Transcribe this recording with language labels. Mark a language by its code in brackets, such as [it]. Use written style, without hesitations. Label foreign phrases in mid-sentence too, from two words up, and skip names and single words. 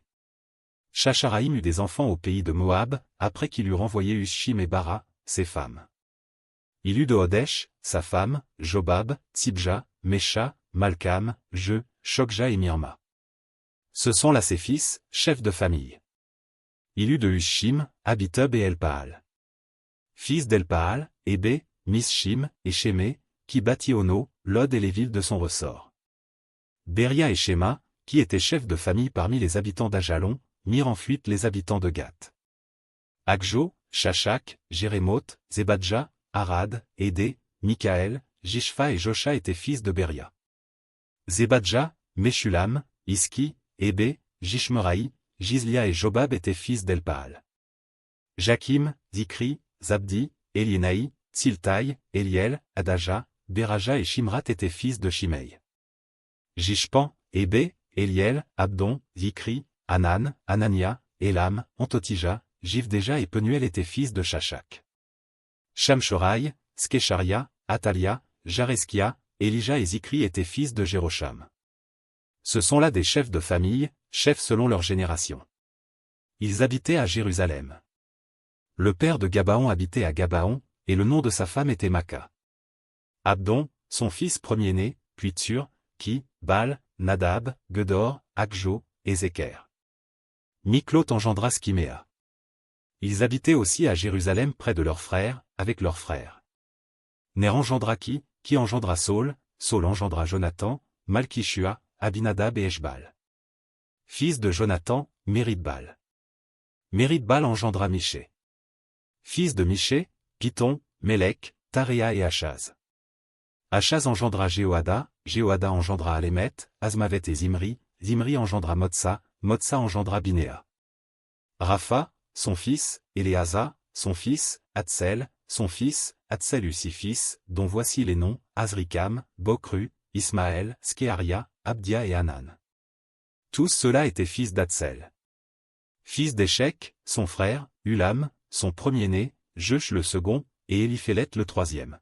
[fr] Shacharaïm eut des enfants au pays de Moab, après qu'il eut renvoyé Ushim et Bara, ses femmes. Il eut de Hodesh, sa femme, Jobab, Tsibja, Mesha, Malkam, Je, Shokja et Mirma. Ce sont là ses fils, chefs de famille. Il eut de Ushim, Abitub et Elpaal. Fils d'Elpaal, Hébé, Mishim, et Shémé, qui bâtit Ono, Lod et les villes de son ressort. Béria et Shéma, qui étaient chefs de famille parmi les habitants d'Ajalon, mirent en fuite les habitants de Gath. Akjo, Shashak, Jérémoth, Zebadja, Arad, Édé, Mikaël, Jishfa et Josha étaient fils de Béria. Zebadja, Meshulam, Iski, Hébé, Jishmeraï, Jizlia et Jobab étaient fils d'Elpaal. Jakim, Zikri, Zabdi, Eliénaï, Tsiltaï, Eliel, Adaja, Béraja et Shimrat étaient fils de Shimei. Jishpan, Hébé, Eliel, Abdon, Zikri, Hanan, Anania, Elam, Antotija, Jivdeja et Penuel étaient fils de Shashak. Shamshoraï, Skesharia, Atalia, Jareskia, Elija et Zikri étaient fils de Jérosham. Ce sont là des chefs de famille, chefs selon leur génération. Ils habitaient à Jérusalem. Le père de Gabaon habitait à Gabaon, et le nom de sa femme était Maca. Abdon, son fils premier-né, puis Tsur, qui, Bal, Nadab, Gedor, Akjo, et Zéker. Miklot engendra Skiméa. Ils habitaient aussi à Jérusalem près de leurs frères, avec leurs frères. Ner engendra qui engendra Saul, Saul engendra Jonathan, Malkishua, Abinadab et Eshbal. Fils de Jonathan, Méridbal. Méridbal engendra Miché. Fils de Miché, Python, Mélec, Taréa et Achaz. Achaz engendra Jéhoada, Jéhoada engendra Alémet, Azmavet et Zimri, Zimri engendra Motsa, Motsa engendra Binéa. Rapha, son fils, Éléasa, son fils, Hatsel, son fils, Hatsel eut 6 fils, dont voici les noms, Azrikam, Bokru, Ismaël, Skeharia, Abdia et Hanan. Tous ceux-là étaient fils d'Hatsel. Fils d'Échec, son frère, Ulam, son premier-né, Jeush le second, et Éliphélet le troisième.